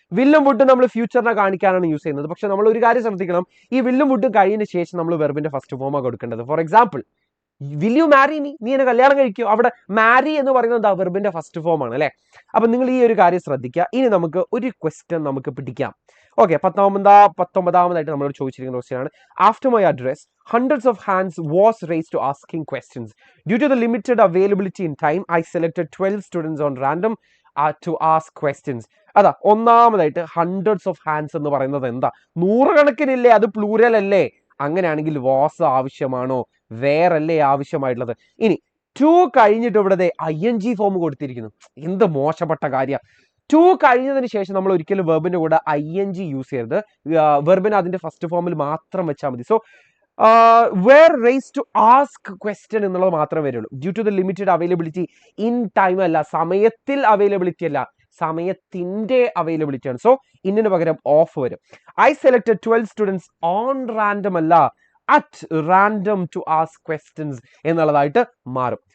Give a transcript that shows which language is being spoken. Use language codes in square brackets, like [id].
[ml] വില്ലും വുഡും നമ്മൾ ഫ്യൂച്ചറിനെ കാണിക്കാനാണ് യൂസ് ചെയ്യുന്നത്. പക്ഷെ നമ്മൾ ഒരു കാര്യം ശ്രദ്ധിക്കണം, ഈ വില്ലും വുഡും കഴിഞ്ഞതിന് ശേഷം നമ്മൾ വെർബിന്റെ ഫസ്റ്റ് ഫോമാണ് കൊടുക്കേണ്ടത്. For example, [en] will you marry me, [ml] നീ എന്നെ കല്യാണം കഴിക്കോ, അവിടെ മാരി എന്ന് പറയുന്നത് എന്താ, വെർബിന്റെ ഫസ്റ്റ് ഫോം ആണ് അല്ലെ. അപ്പൊ നിങ്ങൾ ഈ ഒരു കാര്യം ശ്രദ്ധിക്കുക. ഇനി നമുക്ക് ഒരു ക്വസ്റ്റ്യൻ നമുക്ക് പിടിക്കാം. ഓക്കെ, പത്തൊമ്പതാമതായിട്ട് നമ്മളോട് ചോദിച്ചിരിക്കുന്ന ക്വസ്റ്റ്യൻ ആണ്. [en] After my address hundreds of hands was raised to asking questions. Due to the limited availability in time, I selected 12 students on random to ask questions. [ml] അതാ ഒന്നാമതായിട്ട് [en] hundreds of hands [ml] എന്ന് പറയുന്നത് എന്താ? നൂറുകണക്കിനില്ലേ, അത് plural അല്ലേ? അങ്ങനെയാണെങ്കിൽ was ആവശ്യമാണോ? വേറല്ലേ ആവശ്യമായിട്ടുള്ളത്? ഇനി ടു കഴിഞ്ഞിട്ട് ഇവിടെ ING ഫോം കൊടുത്തിരിക്കുന്നു. എന്ത് മോശപ്പെട്ട കാര്യം. ടു കഴിഞ്ഞതിന് ശേഷം നമ്മൾ ഒരിക്കലും വെർബിന്റെ കൂടെ ING യൂസ് ചെയ്യരുത്. വെർബിന് അതിന്റെ ഫസ്റ്റ് ഫോമിൽ മാത്രം വെച്ചാൽ മതി. [en] so were raised to ask question [ml] എന്നുള്ളത് മാത്രമേ വരുള്ളൂ. [en] due to the limited availability in time [ml] അല്ല, സമയത്തിൽ അവൈലബിലിറ്റി അല്ല, സമയത്തിന്റെ അവൈലബിലിറ്റി ആണ്. സോ ഇന്നിന് പകരം ഓഫ് വരും. [en] I selected 12 students on random അല്ല, at random to ask questions [ml] എന്നുള്ളതായിട്ട് മാറും.